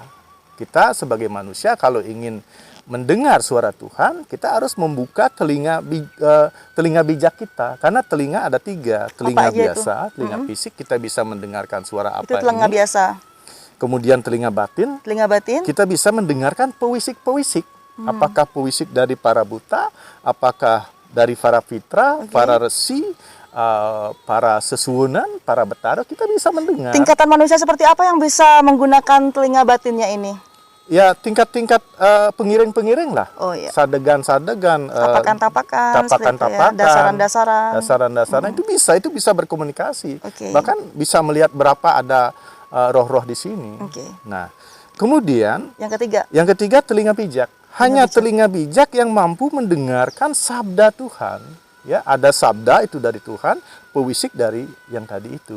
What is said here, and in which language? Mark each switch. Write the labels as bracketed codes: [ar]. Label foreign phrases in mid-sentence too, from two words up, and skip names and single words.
[id] Kita sebagai manusia kalau ingin mendengar suara Tuhan, kita harus membuka telinga bijak kita. Karena telinga ada 3. Telinga biasa, telinga fisik, kita bisa mendengarkan suara apa itu telinga ini. biasa. Kemudian telinga batin, kita bisa mendengarkan pewisik-pewisik. Apakah pewisik dari para buta, apakah dari para fitra, para resi, para sesuwunan, para betara, kita bisa mendengar. Tingkatan manusia seperti apa yang bisa menggunakan telinga batinnya ini? Ya tingkat-tingkat pengiring-pengiring lah. Oh iya. Sadegan-sadegan, tapakan-tapakan, dasaran-dasaran. Itu bisa berkomunikasi. Oke. Bahkan bisa melihat berapa ada roh-roh di sini. Oke. Nah, kemudian yang ketiga telinga bijak. Hanya telinga bijak yang mampu mendengarkan sabda Tuhan. Ya, ada sabda itu dari Tuhan, pewisik dari yang tadi itu.